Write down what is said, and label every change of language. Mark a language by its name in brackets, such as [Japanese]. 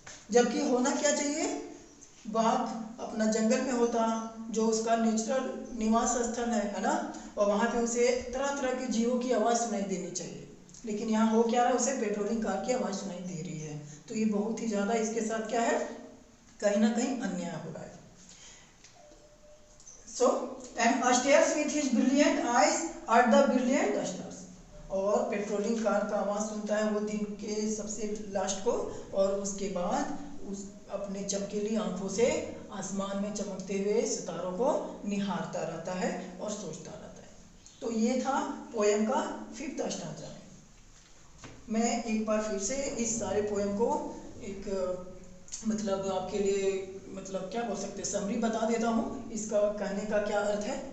[Hindi] जबकि होना क्या चाहिए, बाघ अपना जंगल में होता, जो उसका नेचुरल निवास स्थल है ना, और वहाँ पे उसे तरह तरह के जीवों की आवाज़ सुनाई देनी चाहिए। लेकिन यहाँ हो क्या रहा है, उसे पेट्रोलिंग कार की आवाज़ सुनाई दे रही है। तो ये बहुत ही ज़्यादा इसके साथ क्या है, कहीं ना कहीं अन्याय हो रहा है। [English] So, and stares with his brilliant eyes at the brilliant stars. [Hindi] और पेट्रोलिंग कार का आवाज़ सुनता है वो दिन के सबसे लास्ट को, और उसके बाद उस अपने चमकीली आंखों से आसमान में चमकते हुए सितारों को निहारता रहता है और सोचता रहता है। तो ये था पोयम का 5th स्टांजा। मैं एक बार फिर से इस सारे पोयम को एक मतलब आपके लिए मतलब क्या बोल सकते हैं, समरी बता देता हूँ, इसका कहने का क्या अर्थ है।